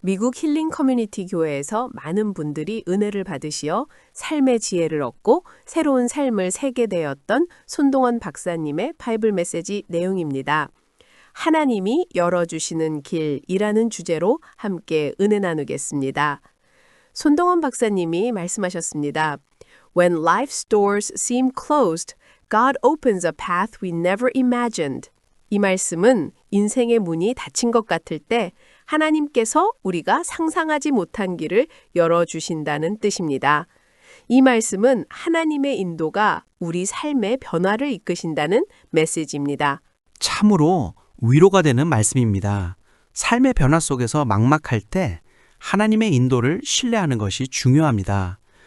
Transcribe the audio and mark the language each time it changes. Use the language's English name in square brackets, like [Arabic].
[Korean] 미국 힐링 커뮤니티 교회에서 많은 분들이 은혜를 받으시어 삶의 지혜를 얻고 새로운 삶을 살게 되었던 손동원 박사님의 바이블 메시지 내용입니다. 하나님이 열어주시는 길이라는 주제로 함께 은혜 나누겠습니다. 손동원 박사님이 말씀하셨습니다. [English] When life's doors seem closed, God opens a path we never imagined. [Korean] 이 말씀은 인생의 문이 닫힌 것 같을 때 하나님께서 우리가 상상하지 못한 길을 열어주신다는 뜻입니다. 이 말씀은 하나님의 인도가 우리 삶의 변화를 이끄신다는 메시지입니다. 참으로 위로가 되는 말씀입니다. 삶의 변화 속에서 막막할 때 하나님의 인도를 신뢰하는 것이 중요합니다.